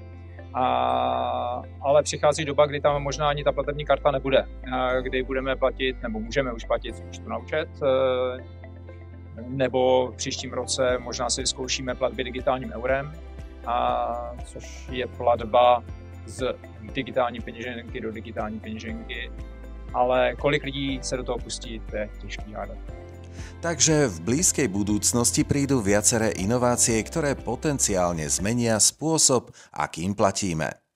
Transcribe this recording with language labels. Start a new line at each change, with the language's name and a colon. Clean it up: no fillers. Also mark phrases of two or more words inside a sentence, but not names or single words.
Czech: Ale přichází doba, kdy tam možná ani ta platební karta nebude, kdy budeme platit, nebo můžeme už platit z účtu na účet, nebo v příštím roce možná si zkoušíme platby digitálním eurem, což je platba z digitální peněženky do digitální peněženky, ale kolik lidí se do toho pustí, to je těžký hádat.
Slovak: Takže v blízkej budúcnosti prídu viaceré inovácie, ktoré potenciálne zmenia spôsob, akým platíme.